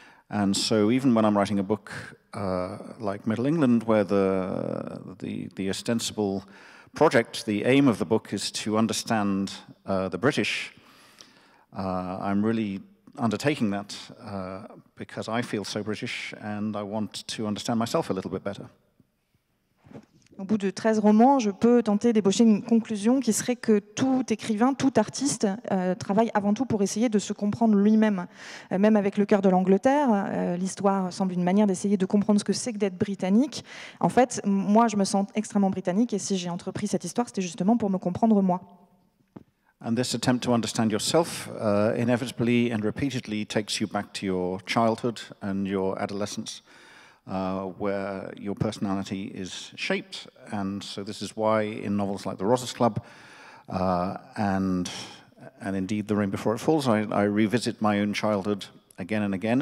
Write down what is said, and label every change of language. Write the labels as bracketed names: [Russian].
[English] And so, even when I'm writing a book like Middle England, where the ostensible project, the aim of the book, is to understand the British, I'm really undertaking that because I feel so British and I want to understand myself a little bit better. [French] Au bout de 13 romans, je peux tenter d'ébaucher une conclusion qui serait que tout écrivain, tout artiste travaille avant tout pour essayer de se comprendre lui-même. Même avec Le cœur de l'Angleterre, l'histoire semble une manière d'essayer de comprendre ce que c'est que d'être britannique. En fait, moi, je me sens extrêmement britannique et si j'ai entrepris cette histoire, c'était justement pour me comprendre moi. [English] And this attempt to understand yourself inevitably and repeatedly takes you back to your childhood and your adolescence, where your personality is shaped. And so this is why in novels like The Rosses Club and indeed The Rain Before It Falls, I revisit my own childhood again and again.